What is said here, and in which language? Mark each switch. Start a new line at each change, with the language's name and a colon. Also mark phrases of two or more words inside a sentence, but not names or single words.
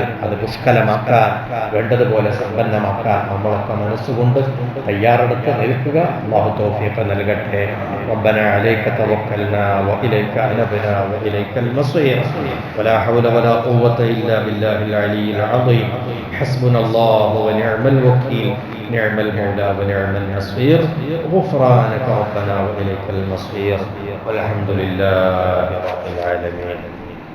Malayalam: അത് പുഷ്കലമാക്കാൻ, വേണ്ടതുപോലെ സമ്പന്നമാക്കാൻ നമ്മളൊക്കെ മനസ്സുകൊണ്ട് തയ്യാറെടുത്ത് നിൽക്കുക. അല്ലാഹു തൗഫീഖ് നൽകട്ടെ.
Arabic: ربنا عليك توكلنا وإليك أنبنا وإليك المصير ولا حول ولا قوة إلا بالله العلي العظيم. حسبنا الله ونعم الوكيل نعم المولى ونعم النصير غفرانك ربنا وإليك المصير والحمد لله رب العالمين.